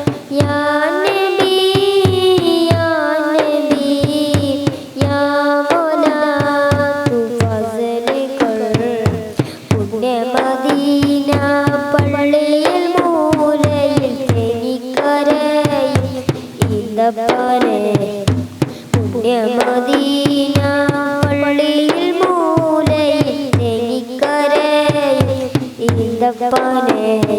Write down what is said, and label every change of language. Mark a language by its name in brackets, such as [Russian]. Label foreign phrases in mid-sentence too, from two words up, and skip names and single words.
[Urdu] یا نبی، یا نبی، یا مولا، تو فضل کر. [Malayalam] Punne Madina പള്ളിയിൽ മൂലയിൽ തേനിക്കരയിൽ ഇതപ്പനെ പുണ്യ മദീന പള്ളിയിൽ മൂലയിൽ തേനിക്കരയിൽ ഇതപ്പനെ